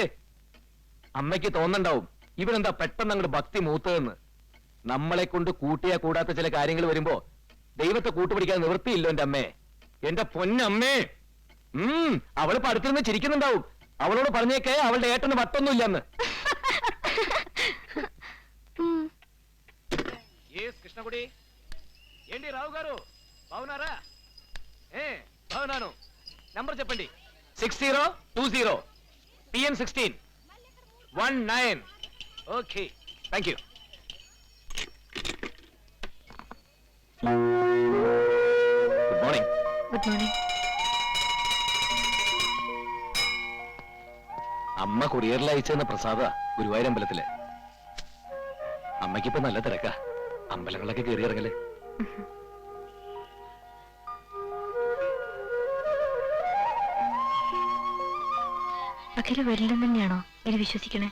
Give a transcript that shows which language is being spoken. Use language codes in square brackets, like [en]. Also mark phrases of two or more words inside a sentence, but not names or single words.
[ml] അമ്മയ്ക്ക് തോന്നണ്ടാവും ഇവരെന്താ പെട്ടെന്ന് അങ്ങോട്ട് ഭക്തി മൂത്തതെന്ന്. നമ്മളെ കൊണ്ട് കൂട്ടിയാ കൂടാത്ത ചില കാര്യങ്ങൾ വരുമ്പോ ദൈവത്തെ കൂട്ടുപിടിക്കാൻ നിവൃത്തിയില്ലോ എന്റെ അമ്മേ. എന്റെ പൊന്നമ്മേ. അവള് പടുത്തിരുന്ന് ചിരിക്കുന്നുണ്ടാവും. അവളോട് പറഞ്ഞേക്കേ അവളുടെ ഏട്ടന് വട്ടൊന്നുമില്ലെന്ന്. [te] కృష్ణగుడి ఏంటి రావు గారు బాగున్నారా? బాగున్నాను. నంబర్ చెప్పండి. 6020 PM 16 19. [en] okay, thank you. good morning. good morning. [ml] അമ്മ കൊറിയറിൽ അയച്ചെന്ന പ്രസാദ ഗുരുവായൂർ അമ്പലത്തില്. അമ്മയ്ക്കിപ്പോ നല്ല തിരക്കാ. അമ്പലങ്ങളൊക്കെ കയറി ഇറങ്ങല്. അഖില വരില്ലെന്ന് തന്നെയാണോ ഇനി വിശ്വസിക്കണേ?